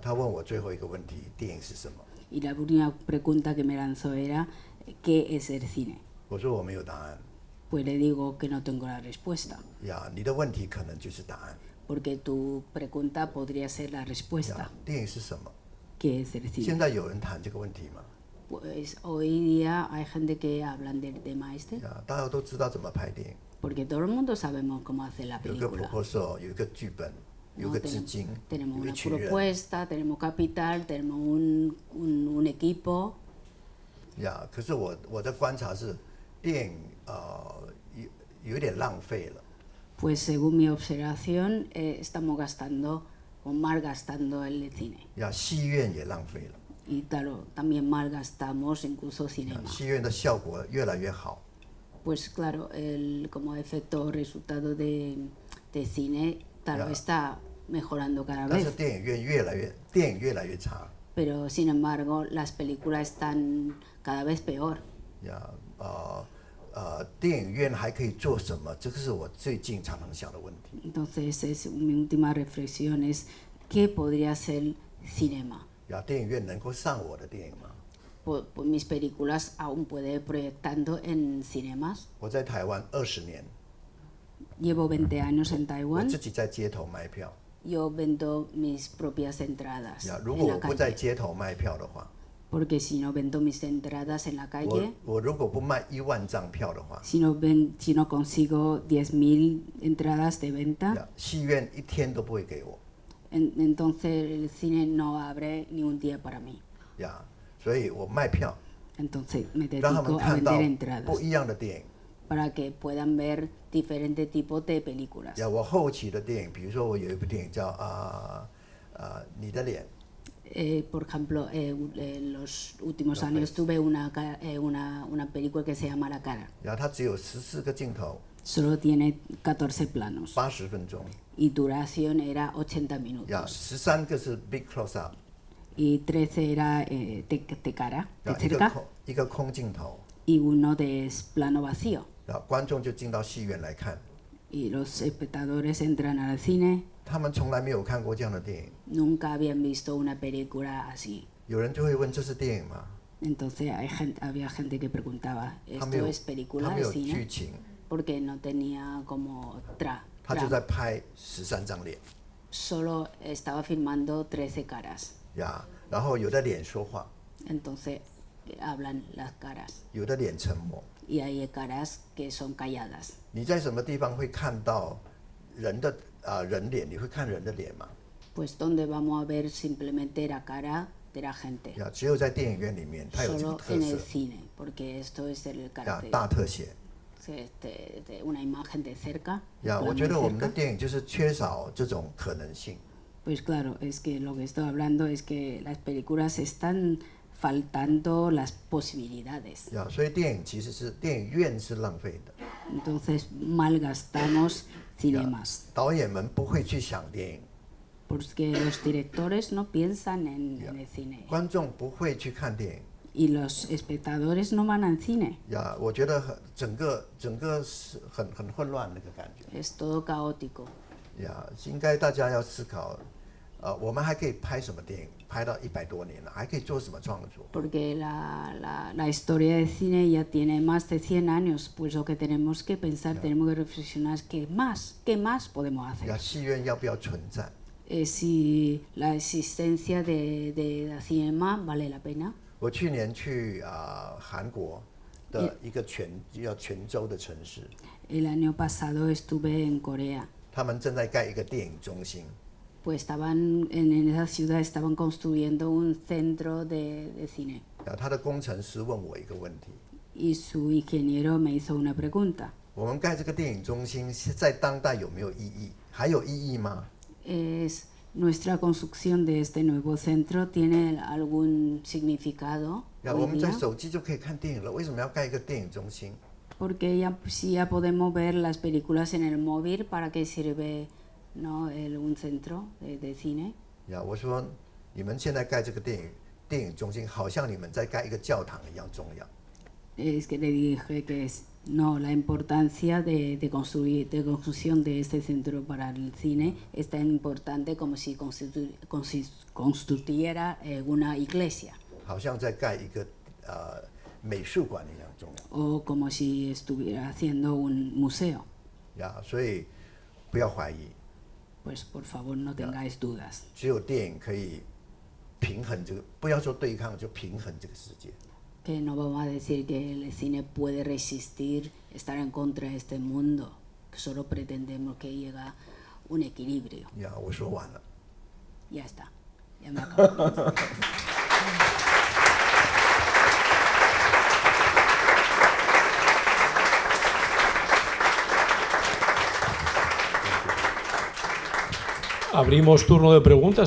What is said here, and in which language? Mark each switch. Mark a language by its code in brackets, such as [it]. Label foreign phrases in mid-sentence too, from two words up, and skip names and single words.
[zh] 他问我最后一个问题，电影是什么？ [es] Y la última pregunta que me lanzó era ¿qué es el cine? [zh] 我说我没有答案。 [es] Pues le digo que no tengo la respuesta. [zh] 你的问题可能就是答案。 [es] Porque tu pregunta podría ser la respuesta. [zh] 电影是什么？ [es] ¿Qué es el [zh] 现 [es] cine? [zh] 在有人谈这个问题吗？ [es] Pues hoy día hay gente que hablan del tema este. [zh] 大家都知道怎么拍电影， [es] Porque todo el mundo sabemos cómo hacer la [zh] 有一个 [es] película. [zh] proposal， 有一个剧本，有 [es] ¿no? [zh] 个资金， [es] Tenemos [zh] 有一 [es] una [zh] 群人。 [es] propuesta, tenemos capital, tenemos un equipo. [zh] 可是我的观察是，电影有点浪费了。 [es] Pues según mi observación, estamos gastando o malgastando el cine. [zh] 戏院也浪费了。 [es] Y claro, también malgastamos incluso cinema. [zh] 戏院的效果越来越好。 [es] Pues claro, como efecto o resultado de cine, claro, está mejorando cada [zh] 但是 [es] vez. [zh] 电影越来越差。 [es] Pero sin embargo, las películas están cada vez peor. [zh] 电影院还可以做什么？这个是我最近常常想的问题。 [es] Entonces, mi última reflexión es ¿qué podría ser cinema? [zh] 电影院能够上我的电影吗？ [es] Pues mis películas aún puede proyectando en cinemas. [zh] 我在台湾20年， [es] Llevo 20 años en [zh] 我 [es] Taiwán. [zh] 自己在街头卖票。 [es] Yo vendo mis propias entradas [zh] 如 [es] en [zh] 果 [es] la [zh] 我不在 [es] calle. [zh] 街头卖票的话， [es] Porque si no vendo mis entradas en la calle, [zh] 我如果不卖1万张票的话， [es] si no consigo 10.000 entradas de venta, [zh] 戏院一天都不会给我。 [es] entonces el cine no abre ni un día para mí. [zh] 所以我卖票， [es] Entonces me [zh] 让他们 [es] dedico a [zh] 看到 [es] vender entradas [zh] 不一样的电影。 [es] para que puedan ver diferentes tipos de películas. [zh] 我后期的电影，比如说我有一部电影叫你的脸。 [es] Por ejemplo, en los últimos años tuve una película que se llama La Cara. [zh] 它只有14个镜头， [es] Solo tiene 14 planos [zh] 80 分钟。 [es] y duración era 80 minutos. [zh] 13 个是 [en] big close up， [es] Y 13 era de cara, de [zh] 一个 [es] cerca, [zh] 一个空镜头， [es] y uno de plano vacío. [zh] 观众就进到戏院来看。 [es] Y los espectadores entran al cine, [zh] 他们从来没有看过这样的电影， [es] nunca habían visto una película así. [zh] 有人就会问：这是电影吗？ [es] Entonces había gente que preguntaba, [zh] 他没 [es] ¿esto [zh] 有 [es] es， película [zh] 他没 [es] de [zh] 有剧 [es] cine? [zh] 情， [es] Porque no tenía como [zh] 他就在拍13张脸， [es] solo estaba filmando 13 caras. [zh] 然后有的脸说话， [es] Entonces hablan las caras. [zh] 有的脸沉默。 [es] Y hay caras que son calladas. [zh] 你在什么地方会看到人的人脸？你会看人的脸吗？ [es] Pues donde vamos a ver simplemente la cara de la gente. [zh] 只有在电影院里面，它有这个 [es] Solo [zh] 特 [es] en el [zh] 色， [es] cine, porque esto es el carácter [zh] 大特写。 [es] de una imagen de cerca. [zh] 我 [es] plano [zh] 觉 [es] de [zh] 得我们的 [es] cerca. [zh] 电影就是缺少这种可能性。 [es] Pues claro, es que lo que estoy hablando es que las películas están faltando las posibilidades. [zh] 所以电影其实是电影院是浪费的， [es] Entonces malgastamos cinemas. [zh] 导演们不会去想电影， [es] Porque los directores no piensan en el cine. [zh] 观众不会去看电影。 [es] Y los espectadores no van al cine. [zh] 我觉得整个是很混乱那个感觉。 [es] Es todo caótico. [zh] 应该大家要思考，我们还可以拍什么电影？拍到100多年了，还可以做什么创作？ [es] Porque la historia del cine ya tiene más de 100 años, pues lo que tenemos que pensar, tenemos que reflexionar qué más podemos hacer. [zh] 戏院要不要存在？ [es] Si la existencia de cinema vale la pena. [zh] 我去年去韩国的一个叫泉州的城市， [es] El año pasado estuve en Corea. [zh] 他们正在盖一个电影中心。 [es] Pues estaban en esa ciudad estaban construyendo un centro de cine. [zh] 他的工程师问我一个问题： [es] Y su ingeniero me hizo una pregunta. [zh] 我们盖这个电影中心在当代有没有意义？还有意义吗？ [es] Es nuestra construcción de este nuevo centro tiene algún significado [zh] 我 [es] hoy [zh] 们在 [es] día? [zh] 手机就可以看电影了，为什么要盖一个电影中心？ [es] Porque si ya podemos ver las películas en el móvil, ¿para qué sirve un centro de cine? [zh] 我说你们现在盖这个电影中心，好像你们在盖一个教堂一样重要。 [es] Es que le dije que no, la importancia de construcción de este centro para el cine es tan importante como si construyera una iglesia. [zh] 好像在盖一个美术馆一样重要。 [es] O como si estuviera haciendo un museo. [zh] 所以不要怀疑。 [es] Pues por favor no tengáis dudas. [zh] 只有电影可以平衡这个，不要说对抗，就平衡这个世界。 [es] Que no vamos a decir que el cine puede resistir, estar en contra de este mundo, que solo pretendemos que llegue un equilibrio. [zh] 我说完了。 [es] Ya está, ya me acabo. ，Abrimos turno de preguntas.